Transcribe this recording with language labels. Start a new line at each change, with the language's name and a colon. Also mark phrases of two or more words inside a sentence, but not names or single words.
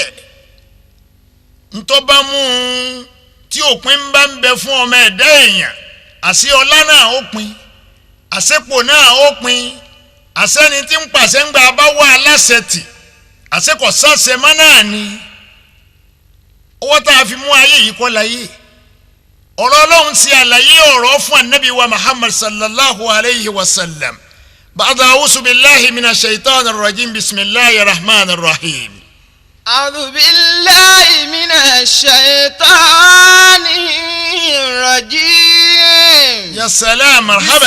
Yoruba: ntọ́ bá mú un tí òpin bá ń bẹ fún ọmọ ẹ̀dá èèyàn, àṣẹ ọlá náà ó pin, àṣepò náà ó pin, àṣẹni tí ń pàṣẹ ń gbà bá wà aláṣẹ tì, àṣekọ̀ sáṣẹ mọ́ náà ni. owó tá a fi mú ayé yìí kọ́ láyé. ọ̀rọ̀ Ọlọ́run ṣe àlàyé ọ̀rọ̀ fún anabi wa Muhammad
Arabic: صلى الله عليه وسلم. بعد أعوذ بالله من الشيطان الرجيم بسم الله الرحمن الرحيم. أعوذ بالله من الشيطان الرجيم. يا سلام مرحبا.